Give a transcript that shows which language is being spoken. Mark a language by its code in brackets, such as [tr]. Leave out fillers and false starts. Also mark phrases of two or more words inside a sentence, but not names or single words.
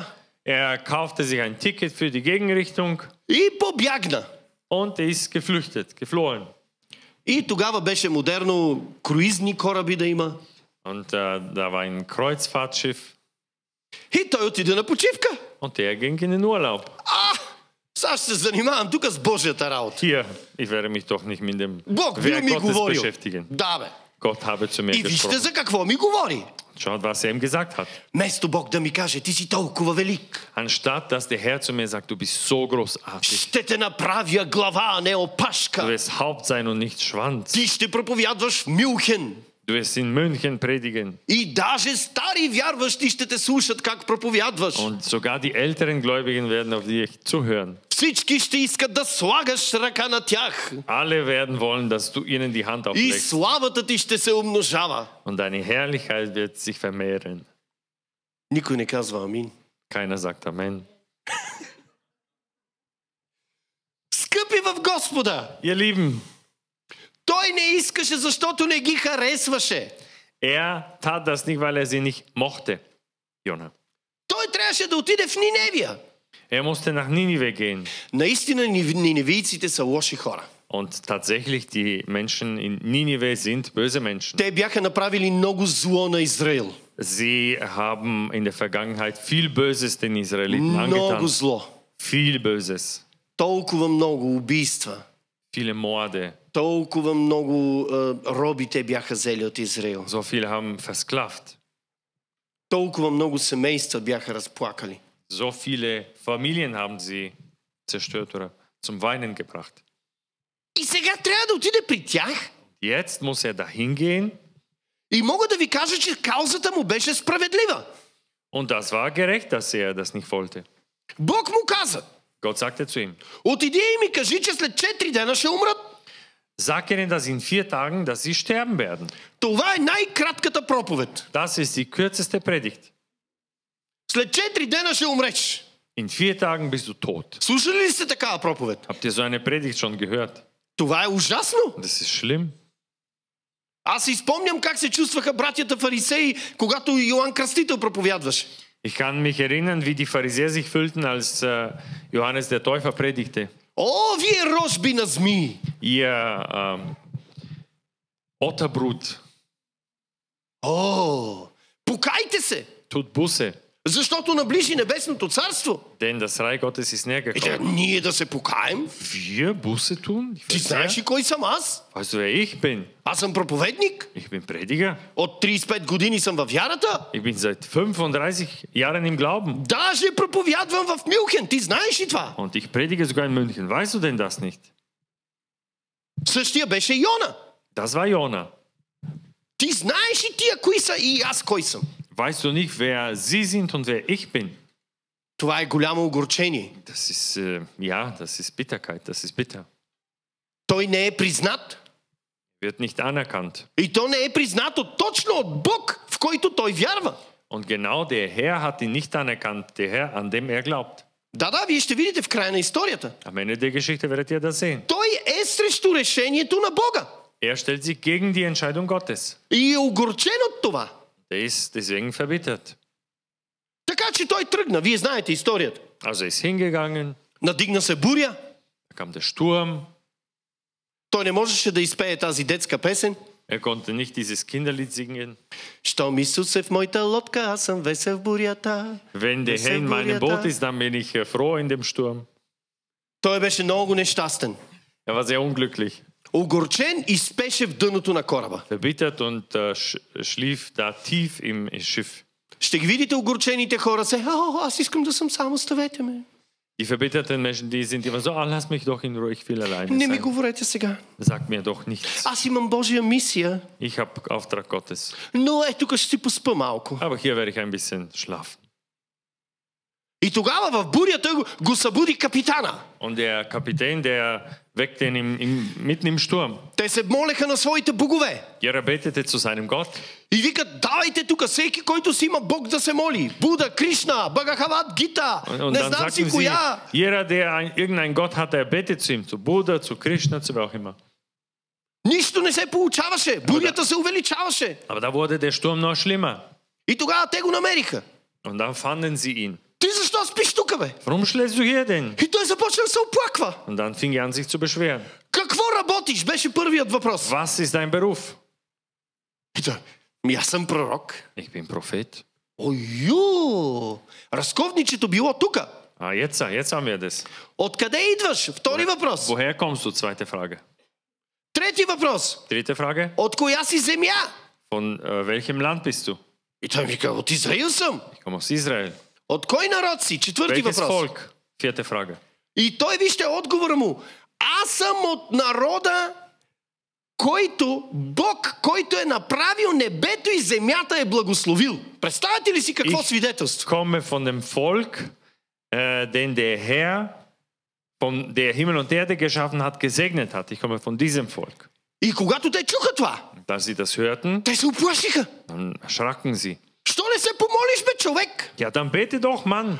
[de] Er kaufte sich ein Ticket für die Gegenrichtung [bg] и побягна. [de] und ist geflüchtet, geflohen. [bg] И тогава беше модерно круизни кораби да има. [de] Und da war ein Kreuzfahrtschiff [bg] И той отиде на почивка. [de] und der ging in den Urlaub. [bg] Сега ще се занимавам тук с Божията работа. [de] Hier, ich werde mich doch nicht mit dem [bg] Бог бил [de] Werk [bg] ми [de] Gottes [bg] говорил. [de] beschäftigen. [bg] Да, бе. [de] Gott habe zu mir [bg] И вижте [de] gesprochen. [bg] за какво ми говори. [de] Schaut, was er ihm gesagt hat. [bg] Вместо Бог да ми каже, ти си толкова велик. [de] Anstatt, dass der Herr zu mir sagt, du bist so großartig. [bg] Ще те направя глава, а не [de] Du [bg] опашка. [de] wirst Haupt sein und nicht Schwanz. [bg] Ти ще проповядваш в Мюнхен. [de] Du wirst in München predigen. [bg] И даже стари вярващи ще те слушат как проповядваш. [de] Und sogar die älteren Gläubigen werden auf dich zuhören. [bg] Всички ще искат да слагаш ръка на тях. [de] Alle werden wollen, dass du ihnen die Hand [bg] И [de] auflegst. [bg] славата ти ще се умножава. [de] Und deine Herrlichkeit wird sich vermehren. [bg] Никой не казва амин. [de] Keiner sagt Amen. [bg] Скъпи в Господа! [de] Ihr Lieben, [bg] Той не искаше, защото не ги харесваше. [de] er tat das nicht, weil er sie nicht mochte, Jona. [bg] Той трябваше да отиде в Ниневия. [de] Er musste nach Ninive gehen. [bg] Наистина ниневийците са лоши хора. [de] Und tatsächlich, die Menschen in Ninive sind böse Menschen. [bg] Те бяха направили много зло на Израил. [de] Sie haben in der Vergangenheit viel Böses den Israeliten [bg] Много [de] angetan. [bg] зло. [de] Viel Böses. [bg] Толкова много убийства. [de] Viele Morde. [bg] Толкова много роби те бяха взели от Израил. [de] So viele haben versklavt. [bg] Толкова много семейства бяха разплакали. [de] So viele Familien haben sie zerstört oder zum Weinen gebracht. [bg] И сега трябва да отиде при тях. [de] Jetzt muss er dahin gehen. [bg] И мога да ви кажа, че каузата му беше справедлива. [de] Und das war gerecht, dass er das nicht wollte. [bg] Бог му каза, [de] Gott sagte zu ihm, [bg] отиди и ми кажи, че след 4 дена ще умрат. [de] sag ihnen, dass in 4 Tagen, dass sie sterben werden. [bg] Това е най-кратката проповед. [de] Das ist die kürzeste Predigt. [bg] След 4 дена ще умреш. [de] In 4 Tagen bist du tot. [bg] Слушали ли сте такава проповед? [de] Habt ihr so eine Predigt schon gehört? [bg] Това е ужасно. [de] Das ist schlimm. [bg] Аз си спомням как се чувстваха братята фарисеи, когато Йоан Кръстител проповядваше. [de] Ich kann mich erinnern, wie die Pharisäer sich fühlten, als Johannes der Täufer predigte. [bg] О, вие рожби на змии! [de] Ihr Otterbrut, [bg] О, покайте се! [de] tut Buße, [bg] Защото наближи небесното царство. [de] denn das Reich Gottes ist näher [bg] И тя, [de] gekommen. [bg] ние да се покаем? [de] Wir Buße tun? Die [bg] Ти знаеш [de] Pharisäer? [bg] ли кой съм аз? [de] Weißt du, wer ich bin? [bg] Аз съм проповедник. [de] Ich bin Prediger. [bg] От 35 години съм във вярата. [de] Ich bin seit 35 Jahren im Glauben. [bg] Даже проповядвам в Мюнхен. Ти знаеш ли това? [de] Und ich predige sogar in München. Weißt du denn das nicht? [bg] Същия беше Йона. [de] Das war Jona. [bg] Ти знаеш ли тия кои са и аз кой съм? [de] Weißt du nicht, wer sie sind und wer ich bin? [bg] Това е голямо огорчение. [de] Das ist, ja, das ist Bitterkeit, das ist bitter. [bg] Той не е признат. [de] Wird nicht anerkannt. [bg] И то не е признато точно от Бог, в който той вярва. [de] Und genau der Herr hat ihn nicht anerkannt, der Herr, an dem er glaubt. [bg] Да, вие ще видите в края на историята. [de] Am Ende der Geschichte werdet ihr das sehen. [bg] Той е срещу решението на Бога. [de] Er stellt sich gegen die Entscheidung Gottes. [bg] И е огорчен от това. [de] Er ist deswegen verbittert. [bg] Така че той тръгна. Вие знаете историята. [de] Also er ist hingegangen, [bg] Надигна се буря. [de] da kam der Sturm, [bg] Той не можеше да изпее тази детска песен. [de] er konnte nicht dieses Kinderlied singen. [bg] Щом Исус е в моята лодка, аз съм весел в бурята. [de] Wenn der Herr in meinem Boot ist, dann bin ich froh in dem Sturm. [bg] Той беше много нещастен. [de] Er war sehr unglücklich, [bg] Огорчен и спеше в дъното на кораба. [de] verbittert und schlief da tief im Schiff. [bg] Ще ги видите огорчените хора се. Аз искам да съм сам, оставете ме. [de] Die verbitterten Menschen, die sind immer so, lass mich doch in Ruhe, ich will alleine [bg] Не ми [de] sein. [bg] говорете сега. [de] Sag mir doch nichts. [bg] Аз имам Божия мисия, [de] Ich habe Auftrag Gottes. [bg] но тук ще си поспа малко. [de] Aber hier werde ich ein bisschen schlafen. [bg] И тогава в бурята го събуди капитана. [de] Und der Kapitän, der weckte ihn mitten im Sturm. [bg] Те се молеха на своите богове. [de] Er betete zu seinem Gott. [bg] И викат, давайте тук всеки, който си има Бог да се моли. Буда, Кришна, Багахават, Гита, [de] Und [bg] не [de] dann [bg] знам [de] sagten [bg] си [de] sie, [bg] коя. [de] jeder, der irgendeinen Gott hat, er betet zu ihm, zu Buddha, zu Krishna, zu wer auch immer. [bg] Нищо не се получаваше. Бурята се увеличаваше. [de] Aber da wurde der Sturm noch schlimmer. [bg] И тогава те го намериха. [de] Und dann fanden sie ihn. [bg] Ти защо спиш тук, бе? [de] Warum schläfst du hier denn? [bg] И той започна да се оплаква. [de] Und dann fing er an, sich zu beschweren. [bg] Какво работиш? Беше първият въпрос. [de] Was ist dein Beruf? [bg] И той, аз съм пророк. [de] Ich bin Prophet. [bg] Ою! Разковничето било тук. [de] Jetzt haben wir das. [bg] Откъде идваш? Втори въпрос. [de] Woher kommst du? Zweite Frage. [bg] Трети въпрос. [de] Dritte Frage. [bg] От коя си земя? [de] Von welchem Land bist du? [bg] И той вика, от Израил съм. [de] Ich komme aus Israel. [bg] От кой народ си? Четвърти [de] Welches [bg] въпрос. [de] Volk? Vierte Frage. [bg] И той вижте отговора му. Аз съм от народа, който Бог, който е направил небето и земята е благословил. Представете ли си какво свидетелство? [de] Komme von dem Volk, den der Herr, von der Himmel und Erde geschaffen hat, gesegnet hat. Ich komme von diesem Volk. [bg] И когато те чуха това, [de] Und als sie das hörten, [bg] те се уплашиха. [de] dann erschraken sie. [bg] Що не се помолиш, бе, човек? [de] Ja, dann bete doch, Mann.